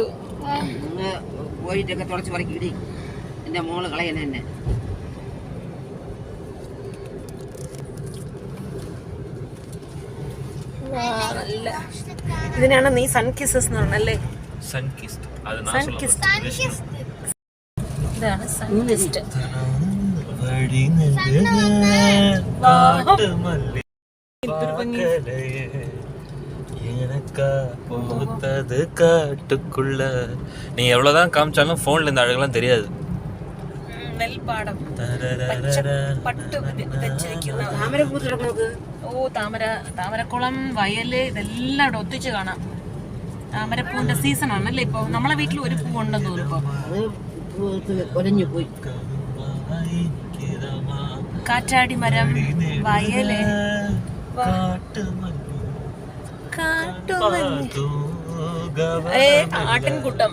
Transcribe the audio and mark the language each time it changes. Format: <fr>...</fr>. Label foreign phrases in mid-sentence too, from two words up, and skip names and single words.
<ml>പോയിട്ടൊക്കെ തുളച്ച് പറക്കിടി എന്റെ മോള് കളയണ എന്നെ. ഇതിനാണ് നീ</ml> <en>sun kisses</en> <ml>എന്ന് പറഞ്ഞല്ലേ? ഇതാണ് സൺകിസ്റ്റ്.</ml> <ta>நீ எவ்வளவுதான் காமிச்சாலும் போன்ல இந்த அழகெல்லாம் தெரியாது.</ta> <ml>നെൽപ്പാടം, താമരക്കുളം, വയല്, ഇതെല്ലാം ഇവിടെ ഒത്തിച്ച് കാണാം. താമരപ്പൂവിന്റെ സീസൺ ആണല്ലേ ഇപ്പൊ. നമ്മളെ വീട്ടിൽ ഒരു പൂ ഉണ്ടെന്ന് തോന്നുന്നു. കാറ്റാടി മരം, വയല്, ആട്ടിൻകൂട്ടം.</ml>